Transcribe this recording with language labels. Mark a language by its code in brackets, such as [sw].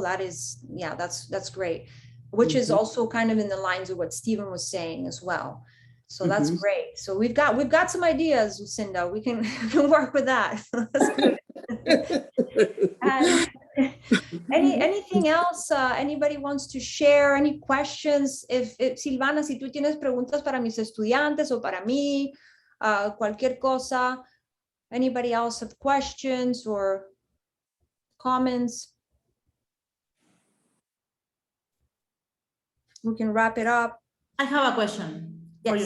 [en] That is, yeah, that's great. Which is also kind of in the lines of what Stephen was saying as well. So that's great. So we've got some ideas, Lucinda. We can work with that. That's good. Anything else anybody wants to share? Any questions? [es] If Silvana, si tú tienes preguntas para mis estudiantes o para mí, cualquier cosa. [en] Anybody else have questions or comments? We can wrap it up. I have a question for your